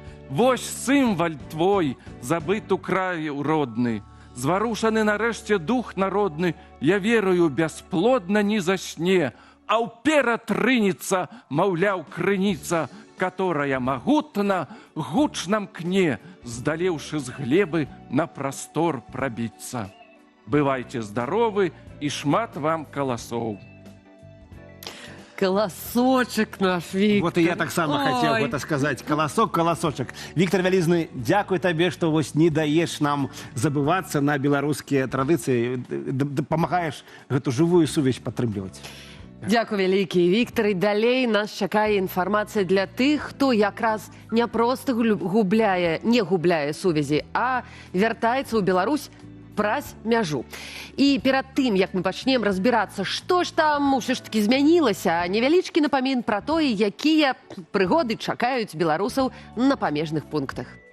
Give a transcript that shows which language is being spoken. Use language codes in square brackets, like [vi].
[be] Вось сімвал твой, забыт у краю родны, зварушаны нарэшце дух народны, я верую, бясплодна не засне, а ўперад рынецца, маўляў, крыніца, которая магутна гучна мкне, здалеўшы з глебы на прастор прабіцца. Бывайце здаровы і шмат вам каласоў. [ru] Колосочек наш, Виктор. Вот и я так само хотел это сказать. Колосок, колосочек. Виктор Вялизны, дякую тебе, что вось не даешь нам забываться на белорусские традиции, помогаешь эту живую [be] сувязь падтрымліваць. Дякую вялікі, Віктор. І далей нас чакае інфармацыя для тых, хто якраз не проста не губляе сувязі, а вяртаецца ў Беларусь праз мяжу. І перад тым, як мы пачнем разбірацца, што ж там усё ж такі змянілася, невялічкі напамін пра тое, якія прыгоды чакаюць беларусаў на памежных пунктах.